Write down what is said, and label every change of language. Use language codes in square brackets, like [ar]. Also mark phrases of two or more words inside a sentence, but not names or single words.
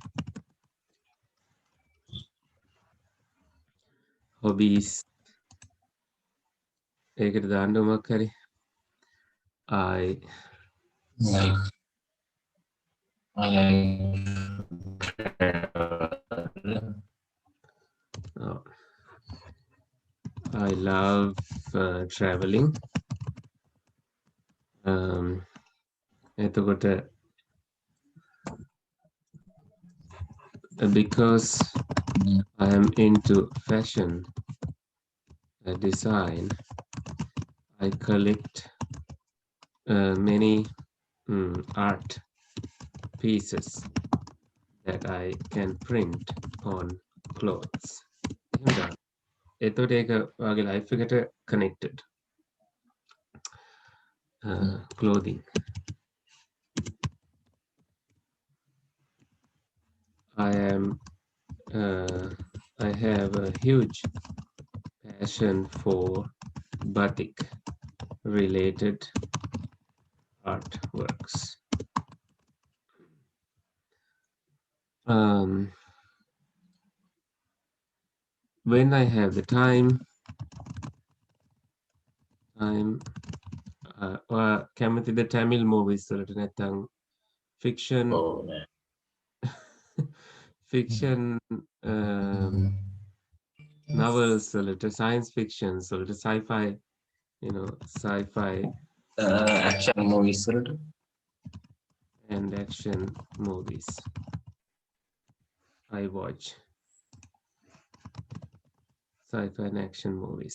[en] Hobbies. [si] ඒකට දාන්න මොකක් හරි. [en] I love traveling. එතකොට because I am into fashion design, I collect many art pieces that I can print on clothes. [si] එතකොට ඒක ඔයාගේ life එකට connected. [en] Clothing. I have a huge passion for batik related artworks. When I have the time [si] කැමතිද [en] Tamil movies [si] වලට නැත්නම් [en] fiction fiction novels වලට science fiction වලට sci-fi sci-fi action movies වලට and action movies I watch sci-fi and action movies.